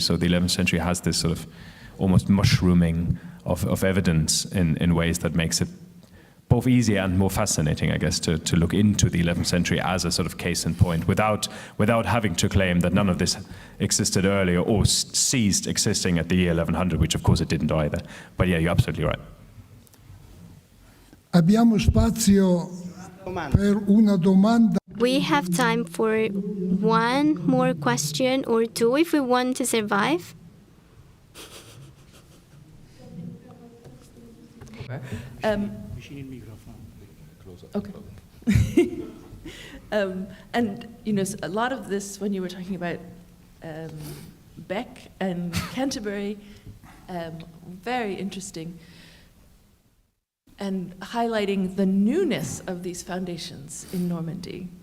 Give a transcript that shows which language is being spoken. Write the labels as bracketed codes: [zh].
[en] So the 11th century has this sort of almost mushrooming of evidence in ways that makes it both easier and more fascinating, I guess, to look into the 11th century as a sort of case in point, without having to claim that none of this existed earlier or ceased existing at the year 1100, which of course it didn't either. But yeah, you're absolutely right. [it] Abbiamo spazio per una domanda. [en] We have time for one more question or two if we want to survive. Okay. And a lot of this, when you were talking about Beck and Canterbury, very interesting, and highlighting the newness of these foundations in Normandy.